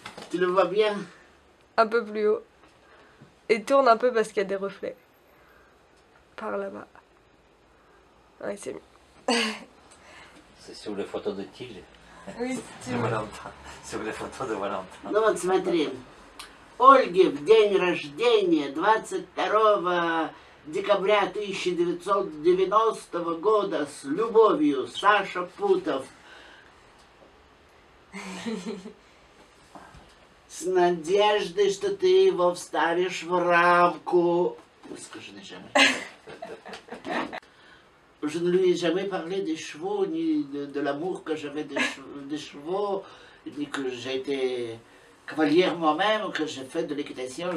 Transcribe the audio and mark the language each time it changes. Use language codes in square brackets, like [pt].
[fr] Tu le vois bien? Un peu plus haut. Et tourne un peu parce qu'il y a des reflets. Par là-bas. Ouais, c'est mieux. C'est sur les photos de Thiel. Oui, De Valentin. Sur les photos de Valentin. [ru] Ну вот смотри, Ольге в день рождения 22 декабря 1990 года с любовью, Саша Путов. С надеждой, что ты его вставишь в рамку. Скажи jamais. [fr] Je ne lui ai jamais parlé des chevaux, ni de l'amour que j'avais des chevaux, ni que j'ai été cavalière moi-même, que j'ai fait de l'équitation.